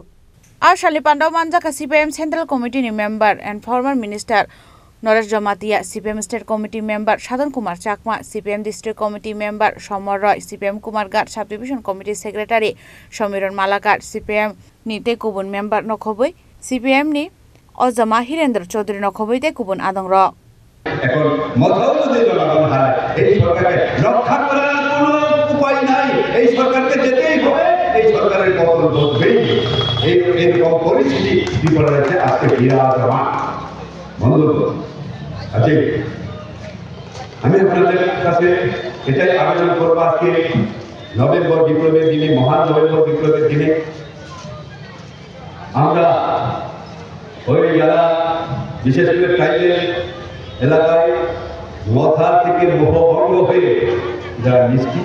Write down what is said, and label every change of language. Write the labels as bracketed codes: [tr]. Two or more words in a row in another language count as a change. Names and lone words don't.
[trp] Ashali Pando Manjaka CPIM Central Committee ni Member [en] and former Minister [trp] Noras Jomatia CPIM State Committee Member Shadon Kumar Chakma CPIM District Committee Member Shomor Roy CPIM Kumargat Subdivision Committee Secretary Shomiron Malakat CPIM ni te kubun member nokhoboi CPM ni Ojama Hirendra Chaudhary nokhoboi te kubun adong ro [bn] এখন মতাও যদি জনগণ হারায় এই সরকারকে রক্ষা করার কোনো উপায় নাই এই সরকারকে যেতেই হবে এই সরকারের পতন ঘটবেই এইরকম পরিস্থিতি বিপন্ন হয়েছে আজকে বিরাজমান বন্ধুগণ আজকে আমি আপনাদের কাছে এটাই আবেদন করবো আজকে নভেম্বর বিপ্লবের দিনে মহান নভেম্বর বিপ্লবের দিনে আমরা ওই যারা বিশেষ করে ট্রাইবেল এলাকায় মথা থেকে মোহভঙ্গ হয়ে যারা নিষ্ঠিত